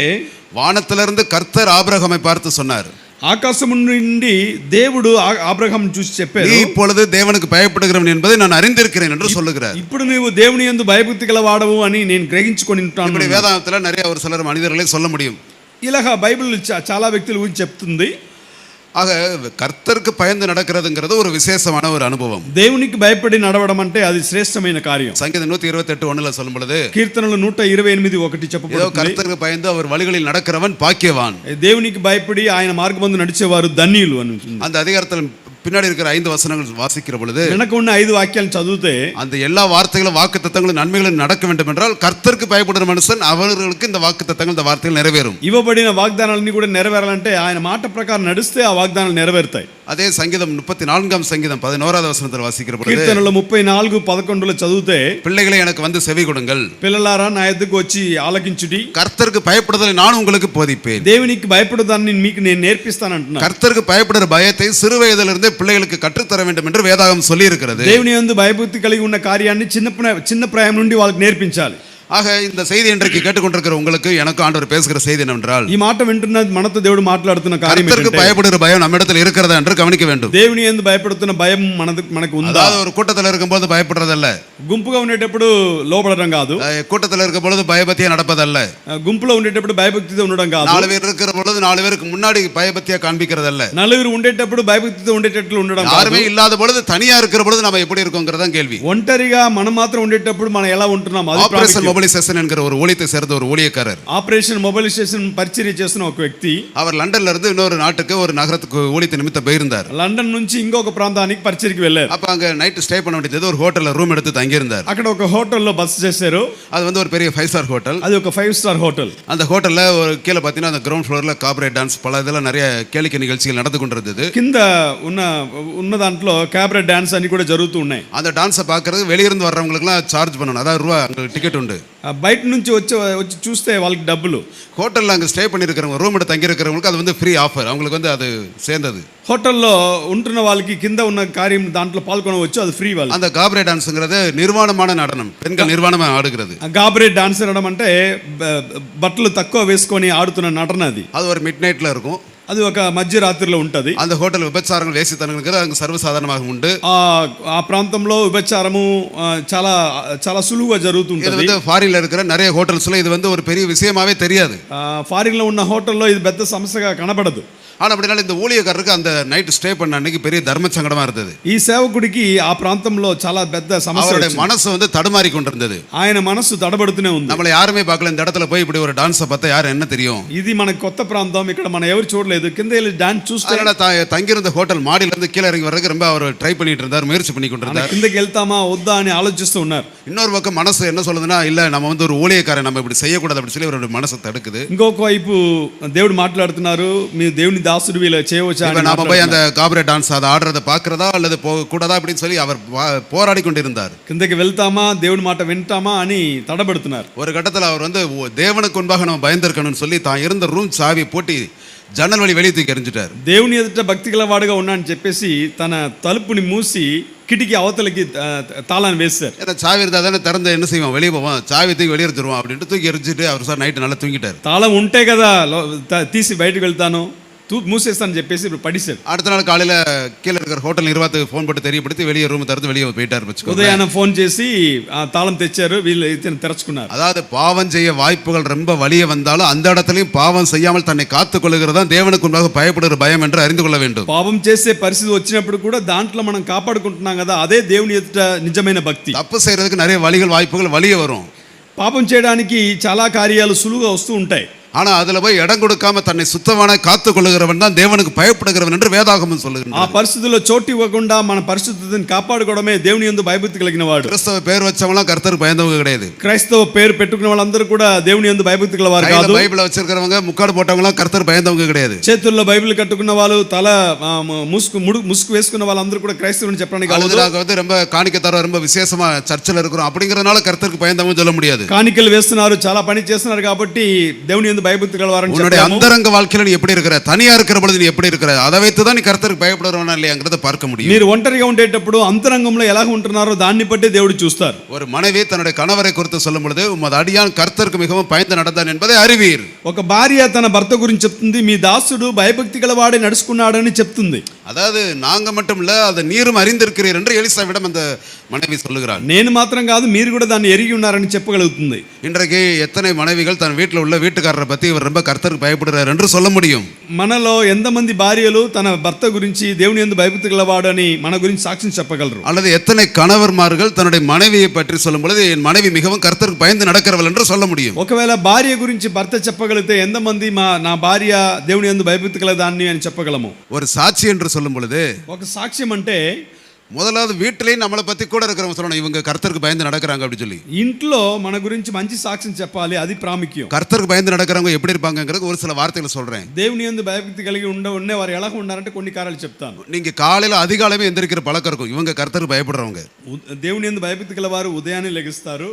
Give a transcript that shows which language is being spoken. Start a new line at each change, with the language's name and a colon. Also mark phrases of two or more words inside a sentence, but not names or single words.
Tamil: வானத்திலிருந்து கர்த்தர் ஆபிரகாமை பார்த்து சொன்னார்.
Telugu: ఆకాశము నుండి దేవుడు అబ్రహాం చూసి చెప్పారు,
Tamil: நீ இப்பொழுது தேவனுக்கு பயப்படுகிறவன் என்பதை நான் அறிந்திருக்கிறேன் என்று சொல்லுகிறார்.
Telugu: ఇప్పుడు నీవు దేవుని యందు భయభక్తి గల వాడవు అని నేను గ్రహించుకొని ఉంటాను.
Tamil: இப்படி வேதாகமத்தில் நிறைய ஒரு சிலர் மனிதர்களை சொல்ல முடியும்.
Telugu: ఇలాగా బైబిల్ చాలా వ్యక్తుల గురించి చెప్తుంది.
Tamil: ஆக கர்த்தருக்கு பயந்து நடக்கிறதுங்கிறது ஒரு விசேஷமான ஒரு அனுபவம்.
Telugu: దేవునికి భయపడి నడవడం అంటే అది శ్రేష్టమైన కార్యం.
Tamil: சங்கீதம் 128:1 சொல்லும் பொழுது
Telugu: కీర్తనలు 128:1 చెప్పబడుతుంది.
Tamil: கர்த்தருக்கு பயந்து அவர் வழிகளில் நடக்கிறவன் பாக்கியவான்.
Telugu: దేవునికి భయపడి ఆయన మార్గమందు నడిచేవారు ధన్యులు అని ఉంటుంది.
Tamil: அந்த அதிகாரத்தில் பின்னாடி இருக்கிற 5 வசனங்கள் வாசிக்கிற பொழுது
Telugu: వెనక ఉన్న 5 వాక్యాలను చదివితే
Tamil: அந்த எல்லா வார்த்தைகளும் வாக்குத்தத்தங்களும் நன்மைகளும் நடக்க வேண்டும் என்றால் கர்த்தருக்கு பயப்படுற மனுஷன் அவர்களுக்கு இந்த வாக்குத்தத்தங்கள் இந்த வார்த்தைகள் நிறைவேறும்.
Telugu: ఇవ్వబడిన వాగ్దానాలన్నీ కూడా నెరవేరాలంటే ఆయన మాట ప్రకారం నడిస్తే ఆ వాగ్దానాలు నెరవేరుతాయి.
Tamil: அதே சங்கீதம் 34ஆம் சங்கீதம் 11வது வசனத்தில் வாசிக்கிற பொழுது
Telugu: కీర్తనలు 34:11 చదివితే
Tamil: பிள்ளைகளை எனக்கு வந்து செவி கொடுங்கள்,
Telugu: పిల్లలారా నా యొద్దకు వచ్చి ఆలకించుడి,
Tamil: கர்த்தருக்கு பயப்படுதலை நான் உங்களுக்கு போதிப்பேன்.
Telugu: దేవునికి భయపడదాన్ని మీకు నేను నేర్పిస్తాను అంటున్నాను.
Tamil: கர்த்தருக்கு பயப்படுற பயத்தை சிறு வயதிலிருந்தே பிள்ளைகளுக்கு கற்றுத்தர வேண்டும் என்று வேதாகம் சொல்லி இருக்கிறது.
Telugu: దేవుని యందు భయభక్తి కలిగి ఉన్న కార్యాన్ని చిన్న ప్రాయం నుండి వాళ్ళకి నేర్పించాలి.
Tamil: ஆக இந்த செய்தி இன்றைக்கு கேட்டுக்கொண்டிருக்கிற உங்களுக்கு எனக்கு ஆண்டவர் பேசுகிற செய்தி என்னவென்றால்
Telugu: ఈ మాట వింటున్న మనతో దేవుడు మాట్లాడుతున్న కార్యం
Tamil: கர்த்தருக்கு பயப்படுகிற பயம் நம்மிடத்தில் இருக்கிறதா என்று கவனிக்க வேண்டும்.
Telugu: దేవుని యందు భయపడుతున్న భయం మనకు ఉందా?
Tamil: அதாவது ஒரு கூட்டத்தில் இருக்கும்போது பயப்படுறதல்ல,
Telugu: గుంపుగా ఉండేటప్పుడు లోబడడం కాదు,
Tamil: கூட்டத்தில் இருக்கும் பொழுது பயபக்தியா நடப்பதல்ல,
Telugu: గుంపులో ఉండేటప్పుడు భయభక్తితో ఉండడం కాదు,
Tamil: 4 பேர் இருக்கிற பொழுது 4 பேருக்கு முன்னாடி பயபக்தியா காண்பிக்கிறதல்ல,
Telugu: నలుగురు ఉండేటప్పుడు భయభక్తితో ఉండేటట్లు ఉండడం కాదు,
Tamil: யாருமே இல்லாத பொழுது தனியா இருக்கிற பொழுது நம்ம எப்படி இருக்கோங்கிறதான் கேள்வி.
Telugu: ఒంటరిగా మనం మాత్రం ఉండేటప్పుడు మనం ఎలా ఉంటున్నాం? అది
Tamil: ஆபரேஷன் மொபிலைசேஷன் என்கிற ஒரு ஊழியத்தை சேர்ந்த ஒரு ஊழியக்காரர்,
Telugu: ఆపరేషన్ మొబిలైజేషన్ పరిచర్య చేస్తున్న ఒక వ్యక్తి,
Tamil: அவர் லண்டன்ல இருந்து இன்னொரு நாட்டுக்கு ஒரு நகரத்துக்கு ஊழியத்தை நிமித்தம் போயிருந்தார்.
Telugu: లండన్ నుంచి ఇంకొక ప్రాంతానికి పరిచర్యకి వెళ్ళారు.
Tamil: அப்ப அங்க
English: night stay
Tamil: பண்ண வேண்டியது ஒரு ஹோட்டல்ல ரூம் எடுத்து தங்கி இருந்தார்.
Telugu: అక్కడ ఒక హోటల్లో బస చేశారు.
Tamil: அது வந்து ஒரு பெரிய 5
English: star hotel.
Telugu: అది ఒక 5
English: star hotel.
Tamil: அந்த ஹோட்டல்ல ஒரு கீழே பார்த்தீங்கன்னா அந்த
English: ground floor cabaret dance
Tamil: பல இதெல்லாம் நிறைய கேளிக்கை நிகழ்ச்சிகள் நடந்து கொண்டிருந்தது.
Telugu: కింద ఉన్న దాంట్లో
English: cabaret dance
Telugu: అని కూడా జరుగుతూ ఉన్నాయి.
Tamil: அந்த டான்ஸை பார்க்கறது வெளியிருந்து வர்றவங்களுக்குலாம் சார்ஜ் பண்ணணும், அதாவது ரூபா அங்கே டிக்கெட் உண்டு.
Telugu: బయట నుంచి వచ్చి చూస్తే వాళ్ళకి డబ్బులు.
Tamil: ஹோட்டலில் அங்கே ஸ்டே பண்ணியிருக்கிறவங்க ரூம் எடுத்து தங்கியிருக்கிறவங்களுக்கு அது வந்து
English: free offer,
Tamil: அவங்களுக்கு வந்து அது சேர்ந்தது.
Telugu: హోటల్లో ఉంటున్న వాళ్ళకి కింద ఉన్న కార్యం దాంట్లో పాల్గొనవచ్చు, అది ఫ్రీ వాళ్ళు.
Tamil: அந்த
English: cabaret dance
Tamil: நிர்வாணமான நடனம், பெண்கள் நிர்வாணமாக ஆடுகிறது.
English: cabaret dance
Telugu: అనడం అంటే బట్టలు తక్కువ వేసుకొని ఆడుతున్న నటన.
Tamil: அது ஒரு
English: midnight
Tamil: இருக்கும்,
Telugu: అది ఒక మధ్యరాత్రిలో ఉంటది.
Tamil: அந்த ஹோட்டல் விபச்சாரங்கள் வேசித்தனங்கிறது அங்கே சர்வசாதாரணமாக உண்டு.
Telugu: ఆ ప్రాంతంలో విభచారము చాలా చాలా సులువుగా జరుగుతుంటది.
Tamil: இது வந்து ஃபாரின்ல இருக்கிற நிறைய ஹோட்டல்ஸ்ல இது வந்து ஒரு பெரிய விஷயமாவே தெரியாது.
Telugu: ఫారిన్ లో ఉన్న హోటల్లో ఇది పెద్ద సమస్యగా కనబడదు.
Tamil: ஆனால் அப்படினால இந்த ஊழியக்காரருக்கு அந்த
English: night stay
Tamil: பண்ண அன்னைக்கு பெரிய தர்ம சங்கடமா இருந்தது.
Telugu: ఈ సేవకుడికి ఆ ప్రాంతంలో చాలా పెద్ద సమస్య
Tamil: அவருடைய
Telugu: వచ్చింది.
Tamil: மனசு வந்து தடுமாறி கொண்டிருந்தது.
Telugu: ఆయన మనస్సు తడబడుతూనే ఉంది.
Tamil: நம்மளை யாருமே பார்க்கல, இந்த இடத்துல போய் இப்படி ஒரு டான்ஸை பார்த்தா யாரும் என்ன தெரியும்.
Telugu: ఇది మన కొత్త ప్రాంతం, ఇక్కడ మనం ఎవరు చూడలేదు, కింద వెళ్ళి డాన్స్ చూస్తే
Tamil: அதனால தங்கியிருந்த ஹோட்டல் மாடியில இருந்து கீழே இறங்கி வர்றதுக்கு ரொம்ப அவர் ட்ரை பண்ணிட்டு இருந்தார், முயற்சி பண்ணி கொண்டிருந்தார்.
Telugu: కిందకి వెళ్తామా వద్దా అని ఆలోచిస్తూ ఉన్నారు.
Tamil: இன்னொரு பக்கம் மனசு என்ன சொல்லுதுன்னா, இல்ல நம்ம வந்து ஒரு ஊழியக்காரன், நம்ம இப்படி செய்யக்கூடாது அப்படி சொல்லி அவருடைய மனசை தடுக்குது.
Telugu: ఇంకొక వైపు దేవుడు మాట్లాడుతున్నారు, మీ దేవుని దాసుడు వీళ్ళ చేయవచ్చా
Tamil: இப்ப நாம போய் அந்த
English: cabaret dance
Tamil: அதை ஆடுறதை பார்க்கறதா அல்லது கூடாதா அப்படின்னு சொல்லி அவர் போராடி கொண்டிருந்தார்.
Telugu: కిందకి వెళ్తామా దేవుని మాట వింటామా అని తడబడుతున్నారు.
Tamil: ஒரு கட்டத்தில் அவர் வந்து தேவனுக்கு முன்பாக நம்ம பயந்திருக்கணும்னு சொல்லி தான் இருந்த ரூம் சாவி போட்டி ஜன்னல் வழி வெளியே தூக்கி எறிஞ்சிட்டார்.
Telugu: దేవుని ఎదుట భక్తి గలవాడుగా ఉన్నానని చెప్పేసి తన తలుపుని మూసి కిటికీ అవతలకి తాళాన్ని వేశారు.
Tamil: ஏன்னா சாவி இருந்தால் தானே திறந்து என்ன செய்வோம், வெளியே போவோம், சாவி தூக்கி வெளியே எடுத்துருவோம் அப்படின்ட்டு தூக்கி எரிஞ்சிட்டு அவர் சார் நைட்டு நல்லா தூங்கிட்டார்.
Telugu: తాళం ఉంటే కదా తీసి బయటకు వెళ్తాను, మూసేస్తానని చెప్పేసి ఇప్పుడు పడిసారు.
Tamil: அடுத்த நாள் காலையில் கீழே இருக்கிற ஹோட்டல் நிர்வாகத்துக்கு ஃபோன் போட்டு தெரியப்படுத்தி வெளியே ரூம் திறந்து வெளியே போயிட்டார்.
Telugu: ఉదయాన్నే ఫోన్ చేసి తాళం తెచ్చారు, వీళ్ళు తెరచుకున్నారు.
Tamil: அதாவது பாவம் செய்ய வாய்ப்புகள் ரொம்ப வலிய வந்தாலும் அந்த இடத்துலையும் பாவம் செய்யாமல் தன்னை காத்துக் கொள்ளுகிறதா தேவனுக்கு முன்பாக பயப்படுகிற பயம் என்று அறிந்து கொள்ள வேண்டும்.
Telugu: పాపం చేసే పరిస్థితి వచ్చినప్పుడు కూడా దాంట్లో మనం కాపాడుకుంటున్నాం కదా, అదే దేవుని ఎదుట నిజమైన భక్తి.
Tamil: தப்பு செய்யறதுக்கு நிறைய வழிகள் வாய்ப்புகள் வலிய வரும்.
Telugu: పాపం చేయడానికి చాలా కార్యాలు సులువుగా వస్తూ ఉంటాయి.
Tamil: ஆனா அதுல போய் இடம் கொடுக்காம தன்னை சுத்தமான காத்துக் கொள்ளுகிறவன் தான் தேவனுக்கு பயப்படுகிறவன் என்று வேதாகமம் சொல்லுகிறது.
Telugu: ఆ పరిస్థితుల్లో చోటు ఇవ్వకుండా మన పరిశుద్ధతను కాపాడుకోవడమే దేవుని యందు భయభక్తి కలిగిన వాడు.
Tamil: கிறிஸ்தவ பேர் வச்சவங்களாம் கர்த்தருக்கு பயந்தவங்க கிடையாது.
Telugu: క్రైస్తవ పేరు పెట్టుకున్న వాళ్ళందరూ కూడా దేవుని యందు భయభక్తి గలవారు కాదు.
Tamil: బైబిల్ వச்சிருக்கிறவங்க முக்காடு போட்டவங்களாம் கர்த்தருக்கு பயந்தவங்க கிடையாது.
Telugu: చేతుల్లో బైబిల్ కట్టుకున్న వాళ్ళు తల ముసుగు వేసుకున్న వాళ్ళందరూ కూడా క్రైస్తవుని చెప్పడానికి కాదు.
Tamil: நாங்க வந்து ரொம்ப காணிக்கை ரொம்ப விசேஷமா சர்ச்சில் இருக்கிறோம் அப்படிங்கறதுனால கர்த்தருக்கு பயந்தவங்க சொல்ல முடியாது.
Telugu: కాணிకలు వేస్తున్నారు, చాలా పని చేస్తున్నారు కాబట్టి దేవుని యందు భయభక్తి గలవారని
Tamil: உன்னுடைய அந்தரங்க வாழ்க்கையில நீ எப்படி இருக்கிற, தனியா இருக்கிற பொழுது நீ எப்படி இருக்கிற, அதை வைத்து தான் நீ கர்த்தருக்கு பயப்படுறவனா இல்லையாங்கிறத பார்க்க முடியும்.
Telugu: మీరు ఒంటరిగా ఉండేటప్పుడు అంతరంగంలో ఎలా ఉంటున్నారో దాన్ని బట్టి దేవుడు చూస్తారు.
Tamil: ஒரு மனைவி தன்னுடைய கணவரை குறித்து சொல்லும் பொழுது உமது அடியான் கர்த்தருக்கு மிகவும் பயந்து நடந்தான் என்பதை அறிவீர்.
Telugu: ఒక భార్య తన భర్త గురించి చెప్తుంది, మీ దాసుడు భయభక్తి గలవాడే నడుచుకున్నాడని చెప్తుంది.
Tamil: அதாவது நாங்க மட்டும் இல்ல, அதை நீரும் அறிந்திருக்கிறீர் என்று எலிசாவிடம் அந்த மனைவி சொல்லுகிறார்.
Telugu: నేను మాత్రం కాదు, మీరు కూడా దాన్ని ఎరిగి ఉన్నారని చెప్పగలుగుతుంది.
Tamil: இன்றைக்கு எத்தனை மனைவிகள் தன் வீட்டில் உள்ள வீட்டுக்காரரை பத்தி இவர் ரொம்ப கர்த்தருக்கு பயப்படுறார் என்று சொல்ல முடியும்.
Telugu: మనలో ఎంతమంది భార్యలు తన భర్త గురించి దేవుని యందు భయభక్తి గలవాడు అని మన గురించి సాక్ష్యం చెప్పగలరు?
Tamil: அல்லது எத்தனை கணவர்மார்கள் தன்னுடைய மனைவியை பற்றி சொல்லும் பொழுது என் மனைவி மிகவும் கர்த்தருக்கு பயந்து நடக்கிறவள் என்று சொல்ல முடியும்.
Telugu: ఒకవేళ భార్య గురించి భర్త చెప్పగలిగితే ఎంతమంది నా భార్య దేవుని యందు భయభక్తి గలదాన్ని అని చెప్పగలము?
Tamil: ஒரு சாட்சி என்று சொல்லும் பொழுது
Telugu: ఒక సాక్ష్యం అంటే
Tamil: முதலாவது வீட்டிலேயே நம்மளை பத்தி கூட இருக்கிறவங்க சொல்லணும், இவங்க கர்த்தருக்கு பயந்து நடக்கிறாங்க அப்படி சொல்லி.
Telugu: ఇంట్లో మన గురించి మంచి సాక్ష్యం చెప్పాలి, అది ప్రాముఖ్యం.
Tamil: கர்த்தருக்கு பயந்து நடக்கிறவங்க எப்படி இருப்பாங்கிறது ஒரு சில வார்த்தைகளை சொல்றேன்.
Telugu: దేవుని యందు భయభక్తి కలిగి ఉండే వారు ఎలా ఉండాలంటే కొన్ని కార్యాలు చెప్తాను.
Tamil: நீங்க காலையில அதிகாலமே எந்திரிக்கிற பழக்கம் இருக்கும், இவங்க கர்த்தருக்கு பயப்படுறவங்க.
Telugu: దేవుని యందు భయభక్తి గల వారు ఉదయాన్నే లెగుస్తారు.